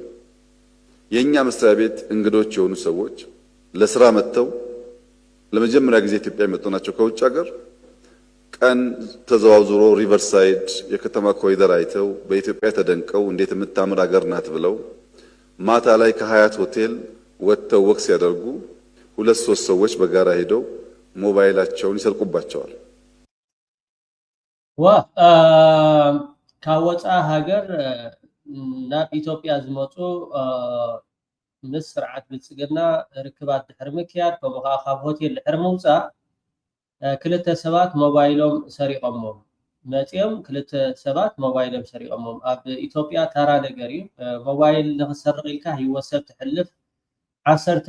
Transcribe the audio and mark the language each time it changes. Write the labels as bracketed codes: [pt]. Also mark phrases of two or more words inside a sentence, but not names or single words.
[am] የኛ መስሪያ ቤት እንግዶች የሆኑ ሰዎች ለስራ መጥተው ለመጀመሪያ ጊዜ ኢትዮጵያ የመጡ ናቸው ከውጭ ሀገር። ቀን ተዘዋውሮ ሪቨርሳይድ የከተማ ኮሪደር አይተው በኢትዮጵያ ተደንቀው እንዴት የምታምር ሀገር ናት ብለው ማታ ላይ ከሀያት ሆቴል ወጥተው ወክ ሲያደርጉ 2-3 ሰዎች በጋራ ሄደው ሞባይላቸውን ይሰርቁባቸዋል። [ti] ካወፃ ሀገር ናብ ኢትዮጵያ ዝመፁ ምስ ስርዓት ብልጽግና ርክባት ድሕሪ ምክያድ ከምኡ ከዓ ካብ ሆቴል ድሕሪ ምውፃእ ክልተ ሰባት ሞባይሎም ሰሪቆሞም መፅኦም ክልተ ሰባት ሞባይሎም ሰሪቆሞም ኣብ ኢትዮጵያ ተራ ነገር እዩ ሞባይል ንክትሰርቅ ኢልካ ሂወት ሰብ ትሕልፍ 10